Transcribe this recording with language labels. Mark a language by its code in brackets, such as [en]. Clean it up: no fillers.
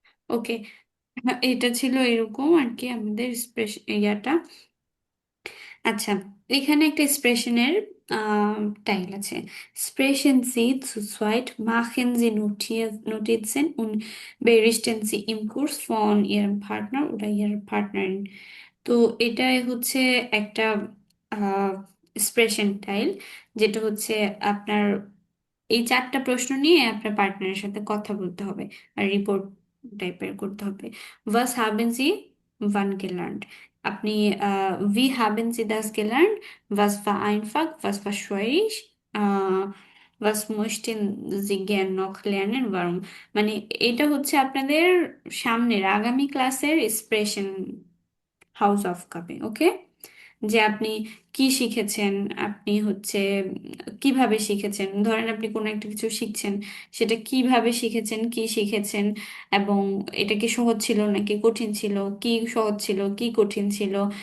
[bn] ওকে এটা ছিল এরকম আর কি আমাদের ইয়াটা আচ্ছা এখানে একটা এক্সপ্রেশনের টাইল আছে [de] Sprechen Sie zu zweit, machen Sie Notizen und berichten Sie im Kurs von Ihrem Partner oder Ihrer Partnerin [bn] তো এটাই হচ্ছে একটা এক্সপ্রেশন টাইল যেটা হচ্ছে আপনার এই 4টা প্রশ্ন নিয়ে আপনার পার্টনারের সাথে কথা বলতে হবে আর রিপোর্ট টাইপের করতে হবে [de] Was haben Sie wann gelernt? আপনি wie haben Sie das gelernt? Was war einfach? Was war schwierig? Was möchten Sie gern noch lernen? Warum? [bn] মানে এটা হচ্ছে আপনাদের সামনের আগামী ক্লাসের এক্সপ্রেশন হাউস অফ কাপে ওকে যে আপনি কি শিখেছেন আপনি হচ্ছে কিভাবে শিখেছেন ধরেন আপনি কোনো একটা কিছু শিখছেন সেটা কিভাবে শিখেছেন কি শিখেছেন এবং এটা কি সহজ ছিল নাকি কঠিন ছিল কি সহজ ছিল কি কঠিন ছিল